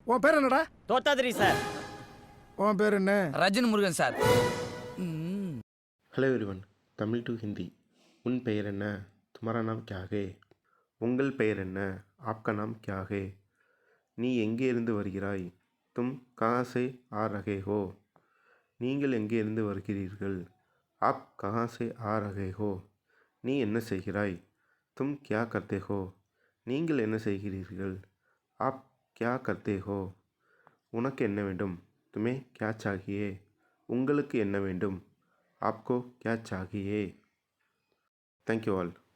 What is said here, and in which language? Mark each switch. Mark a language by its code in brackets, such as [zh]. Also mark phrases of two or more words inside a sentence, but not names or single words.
[ta] உன் பேர் என்னடா? தோத்தாதிரி சார். உன் பேர் என்ன? ரஜினி முருகன் சார். [en] hello everyone, [ta] தமிழ் டு ஹிந்தி. உன் பெயர் என்ன? [hi] तुम्हारा नाम क्या है? [ta] உங்கள் பெயர் என்ன? [hi] आपका नाम क्या है? [ta] நீ எங்கே இருந்து வருகிறாய்? [hi] तुम कहाँ से आ रहे हो? [ta] நீங்கள் எங்கே இருந்து வருகிறீர்கள்? [hi] आप कहाँ से आ रहे हो? [ta] நீ என்ன செய்கிறாய்? [hi] तुम क्या करते हो? [ta] நீங்கள் என்ன செய்கிறீர்கள்? [hi] आप क्या करते हो? [ta] உனக்கு என்ன வேண்டும்? [hi] तुम्हें क्या चाहिए? [ta] உங்களுக்கு என்ன வேண்டும்? [hi] आपको क्या चाहिए? [en] thank you all.